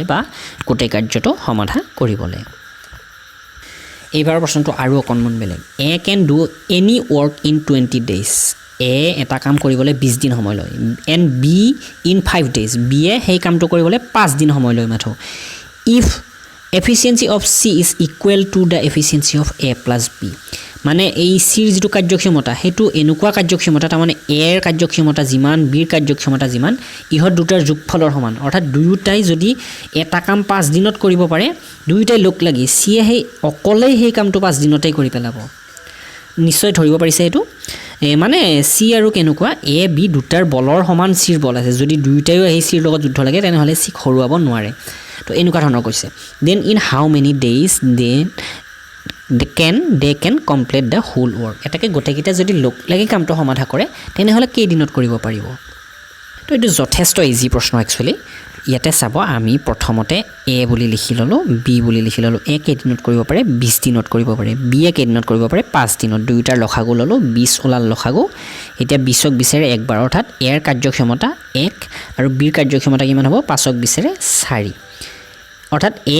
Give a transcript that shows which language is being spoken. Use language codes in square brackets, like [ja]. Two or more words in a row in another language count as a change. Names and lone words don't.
[as] বা গোটেই কাৰ্যটো সমাধা কৰিবলৈ এইবাৰ প্ৰশ্নটো আৰু অকণমান বেলেগ [en] A can do any work in 20 days [as] এ এটা কাম কৰিবলৈ 20 দিন সময় লয় [en] and B in 5 days [as] বি এ সেই কামটো কৰিবলৈ 5 দিন সময় লয় মাথো [en] ইফ efficiency of C is equal to the efficiency of A plus B [as] মানে এই সিৰ যেটো কাৰ্যক্ষমতা হেতু এনেকুৱা কাৰ্যক্ষমতা তাৰমানে A ৰ কাৰ্যক্ষমতা যিমান B ৰ কাৰ্যক্ষমতা যিমান ইহত দুটাৰ যোগফলৰ সমান অৰ্থাৎ দুয়োটাই যদি এটা কাম 5 দিনত কৰিব পাৰে দুয়োটাই লগ লাগি C হে অকলে সেই কামটো 5 দিনতেই কৰি পেলাব নিশ্চয় ধৰিব পাৰিছে এটো মানে C আৰু কেনেকুৱা A B দুটাৰ বলৰ সমান C ৰ বল আছে যদি দুয়োটাই এই C ৰ লগত যুদ্ধ লাগে তেনেহলে C খৰুৱাব নোৱাৰে তো এনেকুৱা ধৰণৰ কৈছে [en] then in how many days they can complete the whole work [as] এটাকে গোটেইকিটা যদি লগ লাগি কামটো সমাধা কৰে তেনেহলে কেই দিনত কৰিব পাৰিব তো এটো যথেষ্ট ইজি প্ৰশ্ন একচুয়ালি ইয়াতে চাব আমি প্ৰথমতে A বুলি লিখি ললো B বুলি লিখি ললো A কেইদিনত কৰিব পাৰে 20 দিনত কৰিব পাৰে B কেইদিনত কৰিব পাৰে 5 দিনত দুইটাৰ লখাগু ললো 20 ওলাল লখাগু এতিয়া 20ক বিচাৰে একবাৰ অৰ্থাৎ A ৰ কাৰ্যক্ষমতা 1 আৰু B ৰ কাৰ্যক্ষমতা কিমান হ'ব 5ক বিচাৰে 4 অৰ্থাৎ A